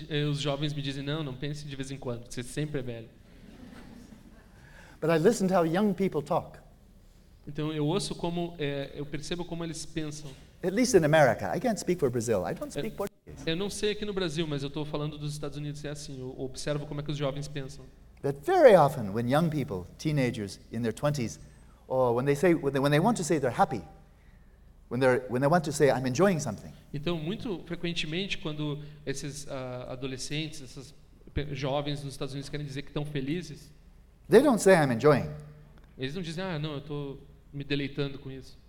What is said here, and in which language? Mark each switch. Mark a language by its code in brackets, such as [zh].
[pt] Os jovens me dizem, não pense de vez em quando, você sempre é velho. [en] But I listen to how young people talk. [pt] Então eu ouço como, eu percebo como eles pensam. [en] At least in America, I can't speak for Brazil, I don't speak Portuguese. [pt] Eu não sei aqui no Brasil, mas eu estou falando dos Estados Unidos, é assim, eu observo como é que os jovens pensam. [en] But very often when young people, teenagers in their 20s, or when they want to say they're happy, When they want to say I'm enjoying something. [pt] Então, muito frequentemente, quando esses adolescentes, esses jovens nos Estados Unidos querem dizer que estão felizes, [en] they don't say I'm enjoying. [pt] Eles não dizem, não, eu estou me deleitando com isso.